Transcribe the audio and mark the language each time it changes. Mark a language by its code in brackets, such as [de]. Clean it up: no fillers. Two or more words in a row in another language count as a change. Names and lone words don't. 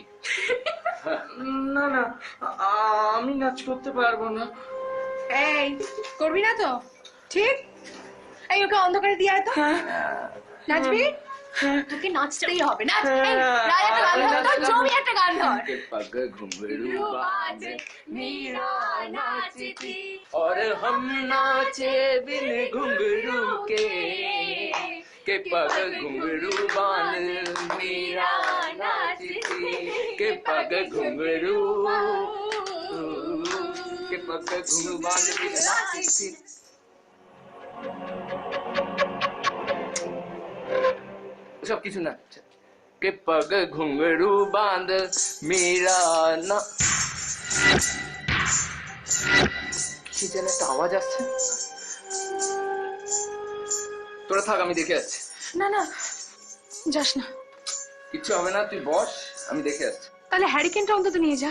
[bn] না না, আমি নাচ করতে পারবো না। এই, করবি না তো? ঠিক। এই, ওকে অন্ধকারে দিয়ে আয় তো। নাচবি? তোকে নাচতেই হবে। নাচ। এই, রাজ একটা গান ধর তো, ছবি একটা গান ধর। [hi] के पग घुंघरू बाजे मीरा नाचती और हम नाचे बिन घुंघरू के पग घुंघरू बांध मीरा नाचती के पग घुंघरू के पग घुंघरू बांध मीरा नाचती। सब [bn] কিছু না [hi] के पग घुंघरू बांध मीरा ना। [bn] কি যেন একটা আওয়াজ আসছে। তোরা থাক, আমি দেখে আসছি। না না, যাস না। কিচ্ছু হবে না, তুই বস, আমি দেখে আসছি। তাহলে হ্যারিকেনটা অন্তত নিয়ে যা।